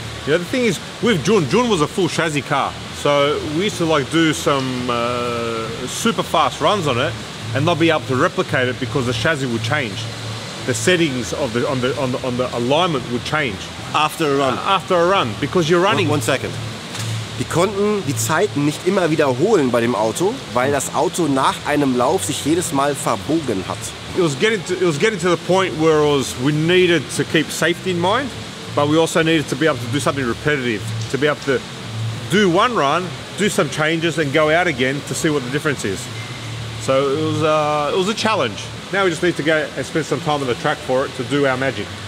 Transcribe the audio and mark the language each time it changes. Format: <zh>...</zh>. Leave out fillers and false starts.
<en>You know, the thing is, with June was a full chassis car. So we used to like do some super fast runs on it and not be able to replicate it because the chassis would change. The settings of on the alignment would change. After a run. After a run, because you're running. One second.</en> <de>Die konnten die Zeiten nicht immer wiederholen bei dem Auto, weil das Auto nach einem Lauf sich jedes Mal verbogen hat.</de> <en>It was getting to the point where we needed to keep safety in mind, but we also needed to be able to do something repetitive, to be able to do one run, do some changes, and go out again to see what the difference is. So it was a challenge. Now we just need to go and spend some time on the track for it to do our magic.</en>